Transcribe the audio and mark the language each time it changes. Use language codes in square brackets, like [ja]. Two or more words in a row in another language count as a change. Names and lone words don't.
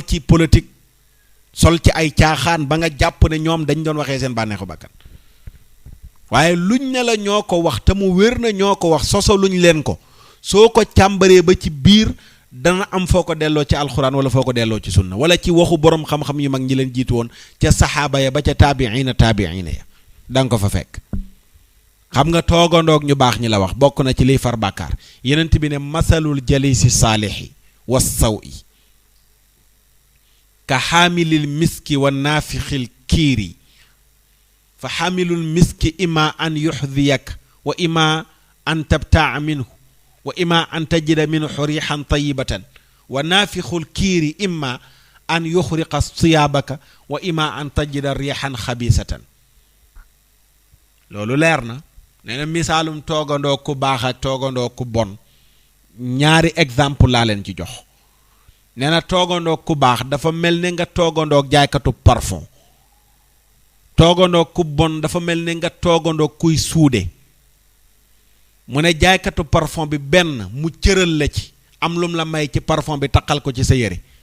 [wo] ci politique sol ci ay caaxaan ba nga jàpp ne ñoom dañ doon waxee seen bànneexu bakkan waaye luñ ne la ñoo ko wax te mu wér na ñoo ko wax soso luñ leen ko soo ko càmbaree ba ci biir dana am foo ko delloo ci alxuraan wala foo ko delloo ci sunna wala ci waxu borom xam-xam yu mag ñi leen jiitu woon ca saxaaba ya ba ca taabiina ya da nga ko fa fekk xam nga toogandoog ñu baax ñi la wax bokk na ci liy far bàkkaar yenent bi ne [ar] مثل الجليس الصالح والسوء كحامل المسك ونافخ الكير فحامل المسك إما أن يحذيك وإما أن تبتاع منه وإما أن تجد منه ريحا طيبة و نافخ الكير إما أن يحرق ثيابك وإما أن تجد ريحا خبيثة [wo] loolu leer na nee na [ar] misaalum [wo] toogandoo ku baax ak toogandoo ku bon ñaari exemple laa leen ci jox nee na toogandoo ku baax dafa mel ne nga toogandoo jaaykatu parfum toogandoo ku bon dafa mel ne nga toogandoo kuy suude mu ne jaaykatu parfum bi benn mu cëral la ci am lum la may ci parfum bi taqal ko ci sa yére